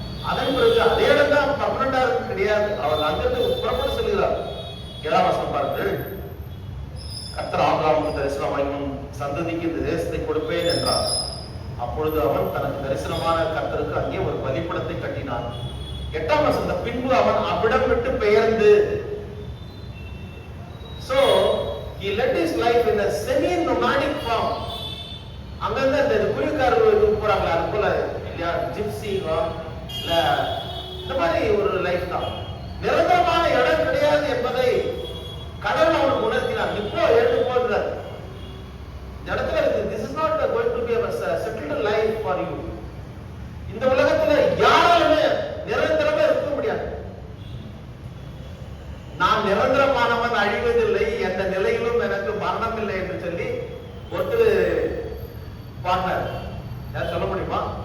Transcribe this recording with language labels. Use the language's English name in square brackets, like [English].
[Tamil] அதன் பிறகு அதே இடம் தான் பர்மனண்டா கிடையாது. அவர் அங்கிருந்து புறப்பட சொல்கிறார். 7ஆம் வசனம் பாருங்கள். கர்த்தர் ஆபிரகாமுக்கு தரிசனமாயும் சந்ததிக்கு இந்த தேசத்தை கொடுப்பேன் என்றார். அப்பொழுது அவன் தனக்கு தரிசனமான கர்த்தருக்கு அங்கே ஒரு பலிபீடத்தை கட்டினான். 8ஆம் வசனம், பின்பு அவன் அவ்விடம் விட்டு பெயர்ந்து, [English] so he led his life in a semi nomadic form. [Tamil] அங்கங்க இந்த குடிகாரர்கள் போறாங்களா, அது போல இல்லையா, ஜிப்சி இல்ல இந்த மாதிரி ஒரு லைஃப் தான். நிரந்தரமான இடம் கிடையாது என்பதை கடவுள் அவனுக்கு உணர்த்தினார். இப்போ எழுந்து போகிறார் இந்த இடத்துல இருக்கு. [English] This is not going to be a settled life for you. [Tamil] இந்த உலகத்துல யாராலுமே நிரந்தரமா இருக்க முடியாது. நான் நிரந்தரமானவன், அழிவதில்லை, எந்த நிலையிலும் எனக்கு மரணம் இல்லை என்று சொல்லி ஒருத்தர் பாடினார். சொல்ல முடியுமா?